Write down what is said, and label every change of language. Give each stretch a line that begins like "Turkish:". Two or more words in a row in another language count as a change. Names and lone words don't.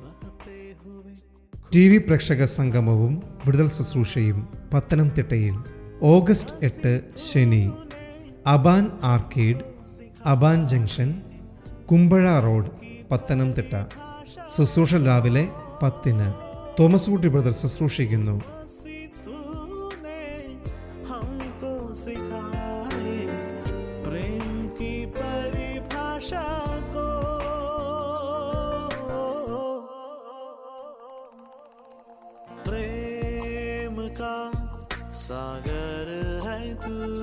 Malayalam: TV പ്രേക്ഷക സംഗമവും വിടുതൽ ശുശ്രൂഷയും പത്തനംതിട്ടയിൽ ഓഗസ്റ്റ് 8 ശനി. അബാൻ ആർക്കേഡ്, അബാൻ ജംഗ്ഷൻ, കുമ്പഴ റോഡ്, പത്തനംതിട്ട. ശുശ്രൂഷ രാവിലെ 10-ന്. തോമസ് കുട്ടി ബ്രദർ ശുശ്രൂഷിക്കുന്നു.
Hindi: तूने हमको सिखाए प्रेम की परिभाषा को, प्रेम का सागर है तू,